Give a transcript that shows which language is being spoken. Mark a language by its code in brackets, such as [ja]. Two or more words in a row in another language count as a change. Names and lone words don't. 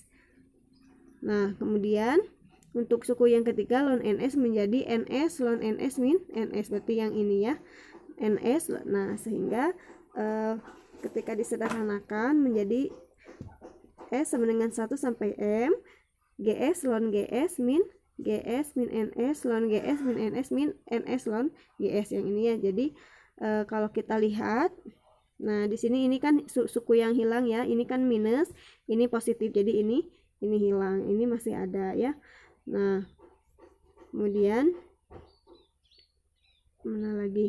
[id] Nah, kemudian untuk suku yang ketiga ln NS menjadi NS ln NS min NS. Berarti yang ini ya NS. Nah, sehingga ketika disederhanakan menjadi S sama dengan 1 sampai M GS ln GS min NS ln GS min NS min NS ln GS yang ini ya. Jadi kalau kita lihat, nah di sini ini kan suku yang hilang ya, ini kan minus, ini positif, jadi ini hilang, ini masih ada ya. Nah kemudian mana lagi?